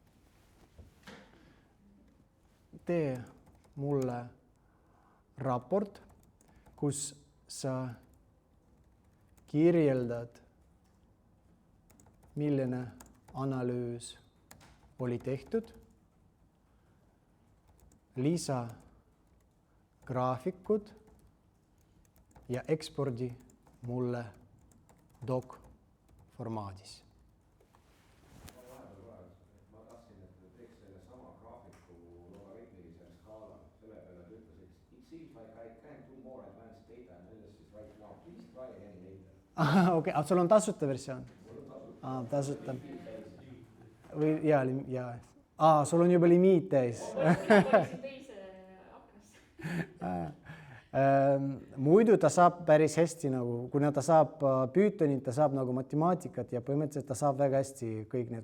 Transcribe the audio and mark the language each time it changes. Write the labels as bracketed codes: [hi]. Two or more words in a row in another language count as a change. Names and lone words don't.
[et] Tee mulle raport, kus sa kirjeldad, milline analüüs oli tehtud, lisa graafikud ja ekspordi mulle doc formaadis. Ma tahtsin, et teeks selle sama graafiku logaritmilise skaala, selle peale ta ütles, et [en] it seems like I can't do more advanced data analysis right now. Please try again later. [et] Okei, sul on tasuta versioon? Tasuta. Sul on juba limiit täis. Muidu ta saab päris hästi, kuna ta saab Pythonit, ta saab matemaatikat ja põhimõtteliselt ta saab väga hästi kõik need.